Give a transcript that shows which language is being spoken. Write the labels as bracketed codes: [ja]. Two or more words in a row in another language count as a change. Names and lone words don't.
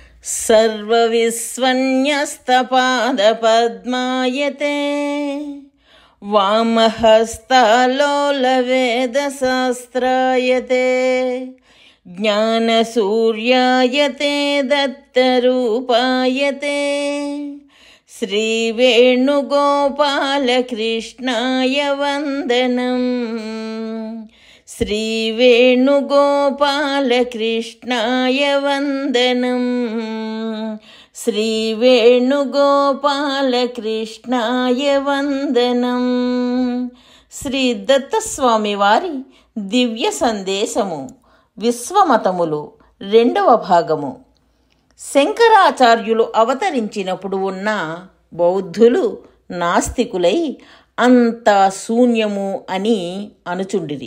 [sa] सर्वविस्वन्यस्तपादपद्मायते वामहस्तालोलवेदशास्त्रायते ज्ञानसूर्यायते दत्तरूपायते श्रीवेणुगोपालकृष्णाय वन्दनम्। श्रीवेणुगोपालकृष्णाय वन्दनम्। श्रीवेणुगोपालकृष्णाय वन्दनम्। [te] శ్రీ దత్తస్వామి వారి దివ్య సందేశము విశ్వమతములు 2వ భాగము. శంకరాచార్యులు అవతరించినప్పుడు ఉన్న బౌద్ధులు నాస్తికులై అంతా శూన్యము అని అనుచుండిరి.